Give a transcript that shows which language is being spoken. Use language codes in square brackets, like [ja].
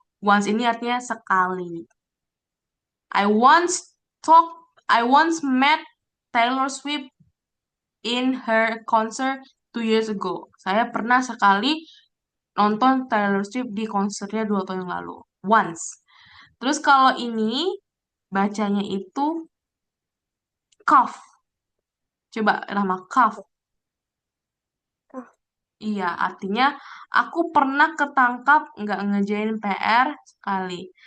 [id] Once ini artinya sekali. [en] I once I once met Taylor Swift in her concert 2 years ago. [id] Saya pernah sekali nonton Taylor Swift di konsernya 2 tahun yang lalu. Once. Terus kalau ini bacanya itu cough. Coba Rahma, cough. Ah, Iya, artinya aku pernah ketangkap nggak ngerjain PR sekali.